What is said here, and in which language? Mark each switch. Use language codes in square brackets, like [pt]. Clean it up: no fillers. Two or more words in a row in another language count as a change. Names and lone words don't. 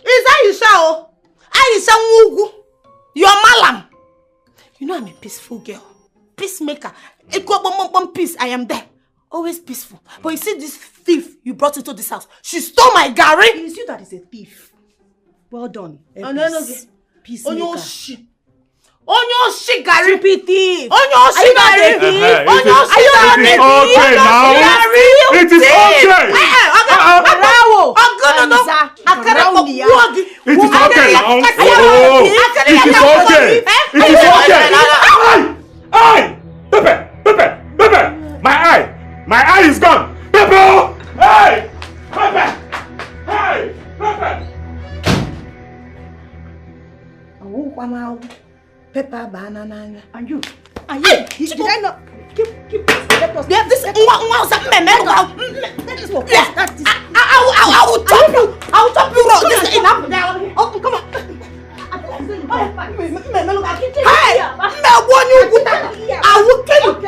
[en] Is Ayesha? Ayesha Nwugu. You're Malam. You know I'm a peaceful girl. Peacemaker. Peace. I am there. Always peaceful. But you see this thief you brought into this house. She stole my gari. It is you that is a thief. Well done. Peacemaker. [ig] Onyo shi gari. [en] Stupid thief. [ig] Onyo shi gari. Onyo shi gari. [en] It is okay. Bravo. It is okay now. It is okay. It is okay. Eye! Pepe! My eye is gone. Pepe! Hey! Pepe! Hey! Pepe! Pepper banana. And you? Did I not? Keep let us. This I will chop you. I will chop you raw. This is enough. Oh, come on. Hey, I will kill you.